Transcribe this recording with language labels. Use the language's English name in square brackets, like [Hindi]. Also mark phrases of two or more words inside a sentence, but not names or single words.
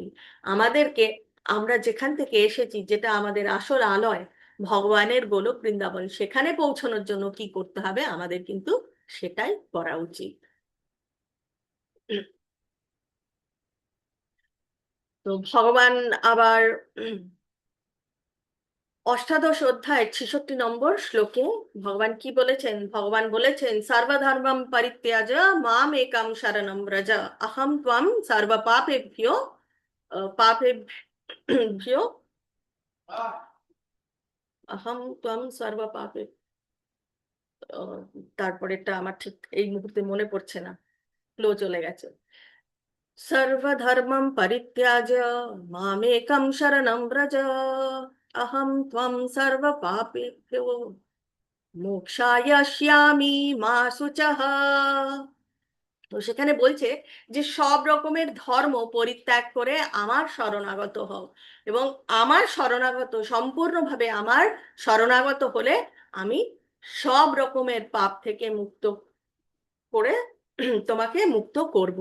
[Bangla] আমাদেরকে, আমরা যেখান থেকে এসেছি, যেটা আমাদের আসল আলয়, ভগবানের গোলক বৃন্দাবন, সেখানে পৌঁছানোর জন্য কি করতে হবে আমাদের কিন্তু সেটাই করা উচিত। তো ভগবান আবার অষ্টাদশ অধ্যায়ের 66 নম্বর শ্লোকে ভগবান কি বলেছেন? ভগবান বলেছেন [Sanskrit] सर्वधर्मम परित्याज माम एकम शरणम व्रज अहम त्वम सर्व पापेभ्यो पापेभ्यो अहम त्वम सर्व पापे, [Bangla] তারপরেটা আমার ঠিক এই মুহূর্তে মনে পড়ছে না, ফ্লো চলে গেছে। [Sanskrit] सर्वधर्मं परित्याज्य मामेकं शरणं व्रज अहं त्वं सर्वपापेभ्यो मोक्षाय अस्यामि मा शुचः। [Bangla] তো সেখানে বলছে যে সব রকমের ধর্ম পরিত্যাগ করে আমার শরণাগত হও, এবং আমার শরণাগত, সম্পূর্ণভাবে আমার শরণাগত হলে আমি সব রকমের পাপ থেকে মুক্ত করে তোমাকে মুক্ত করব।